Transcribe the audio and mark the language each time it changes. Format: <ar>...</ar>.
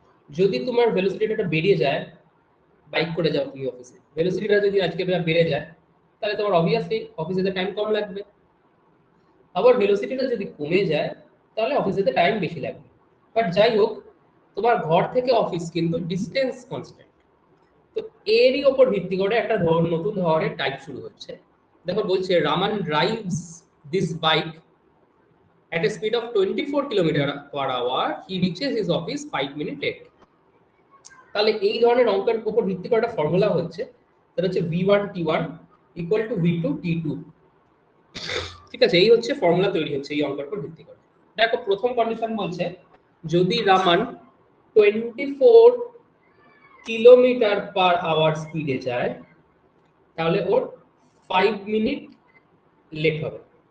<bn>যদি তোমার ভেলোসিটিটা বেরিয়ে যায়, বাইক করে যাও তুমি অফিসে, ভেলোসিটিটা যদি আজকে বেড়ে যায়, তাহলে তোমার অবভিয়াসলি অফিসে টাইম কম লাগবে। আবার ভেলোসিটিটা যদি কমে যায়, তাহলে অফিসে টাইম বেশি লাগবে। বাট যাই হোক, তোমার ঘর থেকে অফিস কিন্তু ডিস্টেন্স কনস্ট্যান্ট। তো এরই ওপর ভিত্তি করে একটা নতুন ধরনের টাইপ শুরু হচ্ছে। দেখো বলছে</bn> <en>Raman drives this bike at a speed of 24 km/h, he reaches his office 5 minutes late.</en> <bn>তাহলে এই ধরনের অঙ্কের উপর ভিত্তি করে একটা ফর্মুলা হচ্ছে, সেটা হচ্ছে v1 t1 equal to v2 t2। ঠিক আছে, এই হচ্ছে ফর্মুলা তৈরি হচ্ছে এই অঙ্কের উপর ভিত্তি করে। দেখো প্রথম কন্ডিশন বলছে যদি রামান 24 km/h স্পিডে যায়, তাহলে ওর 5 মিনিট লেট হবে।</bn>